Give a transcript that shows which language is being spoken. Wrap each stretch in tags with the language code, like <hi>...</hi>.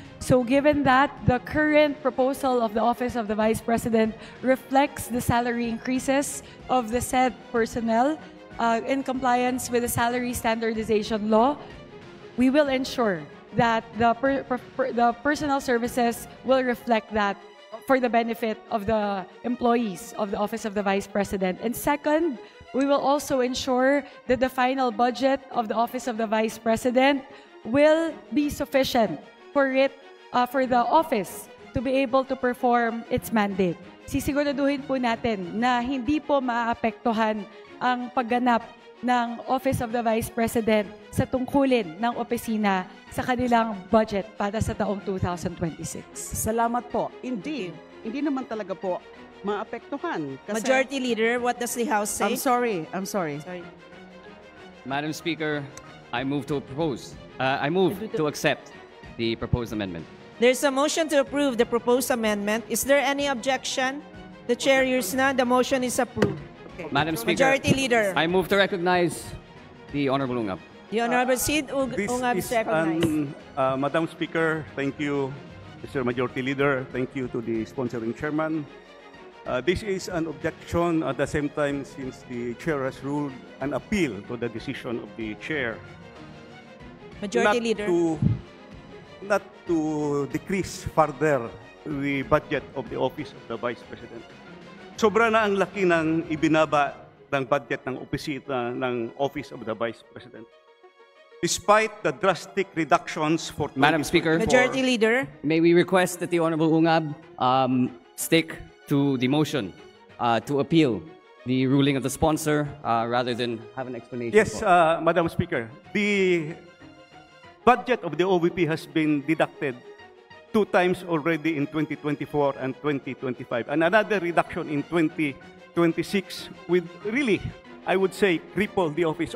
<en>So given that the current proposal of the Office of the Vice President reflects the salary increases of the said personnel in compliance with the salary standardization law, we will ensure that the personnel services will reflect that for the benefit of the employees of the Office of the Vice President. And second, we will also ensure that the final budget of the Office of the Vice President will be sufficient for the office to be able to perform its mandate.</en> <tl>Sisiguraduhin po natin na hindi po maapektuhan ang pagganap ng Office of the Vice President sa tungkulin ng opisina sa kanilang budget para sa taong 2026. Salamat po. Indeed, hindi naman talaga po maapektuhan. Kasi,</tl> <en>Majority Leader, what does the House say? I'm sorry. Sorry. Madam Speaker, I move to accept the proposed amendment. There's a motion to approve the proposed amendment. Is there any objection? The chair hears none. The motion is approved. Okay. Madam Speaker, Majority Leader. I move to recognize the Honorable Ungab. The Honorable Sid Ungab is recognized. Madam Speaker, thank you, Mr. Majority Leader. Thank you to the sponsoring chairman. This is an objection at the same time since the chair has ruled an appeal to the decision of the chair. Majority Leader. Not to decrease further the budget of the Office of the Vice President.</en> <tl>Sobra na ang laki ng ibinaba ng budget ng opisina ng Office of the Vice President.</tl> <en>Despite the drastic reductions for Madam Speaker, Majority Leader. may we request that the Honorable Ungab stick to the motion to appeal the ruling of the sponsor rather than have an explanation? Yes, Madam Speaker. The budget of the OVP has been deducted 2 times already in 2024 and 2025, and another reduction in 2026 with really, I would say, cripple the office.</en>